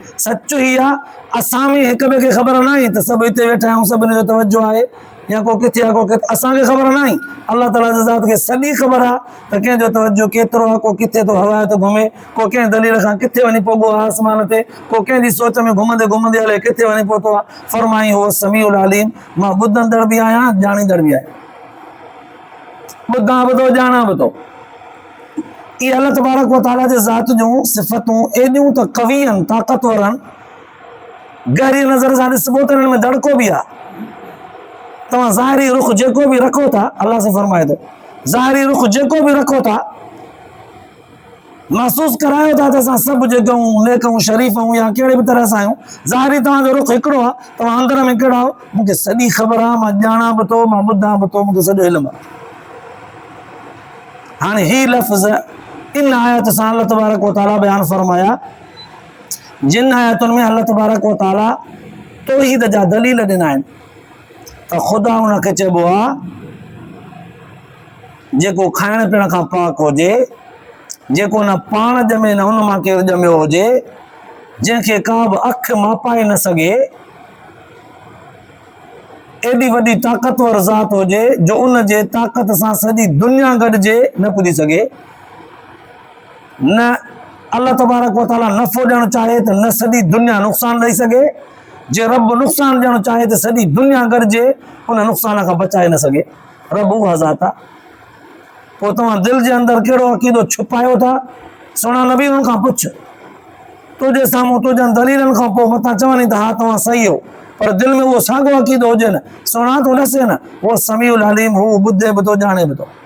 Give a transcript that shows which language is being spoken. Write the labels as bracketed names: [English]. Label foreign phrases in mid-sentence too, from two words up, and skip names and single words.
[Sindhi] सच ई आहे असां में हिक ॿिए खे ख़बर न आहे त सभु हिते वेठा आहियूं, सभिनी जो तवजो आहे, या को किथे आहे, को किथे, असांखे ख़बर न आहे, अल्लाह ताला जी ज़ात खे सॼी ख़बर आहे त कंहिंजो तवजो केतिरो आहे, को किथे थो हवा थो घुमे, को कंहिं दलील खां किथे वञी पहुतो आहे आसमान ते, को कंहिंजी सोच में घुमंदे घुमंदे हले किथे वञी पहुतो आहे। फरमाई हो [Arabic] السميع العليم, [Sindhi] मां ॿुधंदड़ बि आहियां, ॼाणींदड़ बि आहियां, ॿुधां बि थो, ॼाणा बि थो। इहे अल्लाह तबारक व तआला जे ज़ात जूं सिफ़तूं एॾियूं त क़वी आहिनि, ताक़तवर आहिनि, गहरी नज़र सां ॾिसबो त हिननि में धड़को बि आहे। तव्हां ज़ाहिरी रुख़ जेको बि रखो था, अल्लाह से फरमाए थो, ज़ाहिरी रुख़ जेको बि रखो था, महसूस करायो था त असां सभु जेके आहियूं नेक ऐं शरीफ़ आहियूं या कहिड़े बि तरह सां आहियूं, ज़ाहिरी तव्हांजो रुख़ हिकिड़ो आहे, तव्हां अंदर में कहिड़ा आहियो, मूंखे सॼी ख़बर आहे, मां ॼाणा बि थो, मां ॿुधां बि थो, मूंखे सॼो इल्मु आहे। हाणे ही लफ़्ज़ इन आयत सां अल्लाह तबारक व तआला बयान फरमाया, जिन आयतुनि में अल्लाह तबारक व तआला तौहीद जा दलील ॾिना आहिनि त ख़ुदा हुनखे चइबो आहे जेको खाइण पीअण खां पाक हुजे, जेको न पाण ॼमे न हुन मां केरु ॼमियो हुजे, जंहिंखे का बि अखि मापाए न सघे, एॾी वॾी ताक़तवर ज़ात हुजे जो उन जे ताक़त सां सॼी दुनिया गॾिजे न पुॼी सघे, न अल्लाह तबारक व तआला नफ़ो ॾियणु चाहे त न सॼी दुनिया नुक़सान ॾेई सघे, जे रब नुक़सान ॾियणु चाहे त सॼी दुनिया गॾिजे उन नुक़सान खां बचाए न सघे। रब उहा ज़ात आहे। पोइ तव्हां दिलि जे अंदरि कहिड़ो अक़ीदो छुपायो था, सुहिणा नबी हुन खां पुछ, तुंहिंजे साम्हूं तुंहिंजनि दलीलनि खां पोइ मथां चवनि त हा तव्हां सही हो, पर दिलि में उहो साॻियो अक़ीदो हुजे न, सुहिणा थो ॾसे न, उहो [Arabic] السميع العليم, [Sindhi] हू ॿुधे बि थो ॼाणे बि थो।